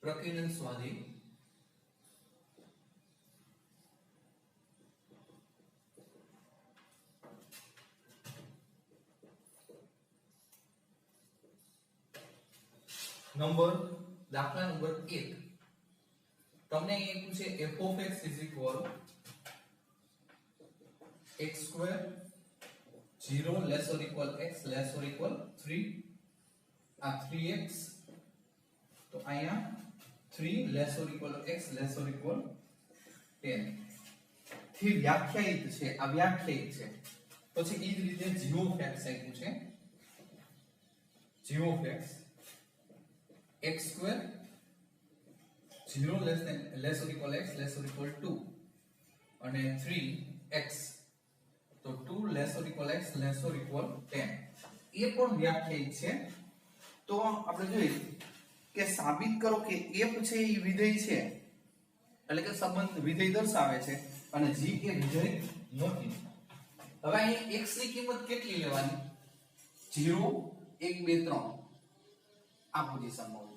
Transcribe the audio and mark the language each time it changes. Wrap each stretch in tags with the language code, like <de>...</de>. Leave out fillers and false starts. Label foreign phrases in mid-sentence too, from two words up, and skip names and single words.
<gu>પ્રકીર્ણન સ્વાધ્યાય નંબર દાખલા નંબર 1. તમને એ પૂછે</gu> <en>f of x is equal x square 0 less or equal x less or equal 3</en> <gu>આ 3x તો અહીંયા</gu> <en>3 less or equal x less or equal 10</en> <gu>થી વ્યાખ્યાયિત છે, આ વ્યાખ્યાયિત છે. પછી એ જ રીતે</gu> <en>g of x</en> <gu>આપ્યું છે,</gu> <en>g of x x square 0 less or equal x less or equal 2</en> <gu>અને 3x તો</gu> <en>2 less or equal x less or equal 10</en> <gu>એ પણ વ્યાખ્યાયિત છે. તો આપણે જોઈએ કે સાબિત કરો કે f છે એ વિધેય છે, એટલે કે સંબંધ વિધેય દર્શાવે છે અને g એ વિધેય નથી. હવે અહીં x ની કિંમત કેટલી લેવાની? 0 1 2 3 આ પોઝિશનમાં હોય.</gu>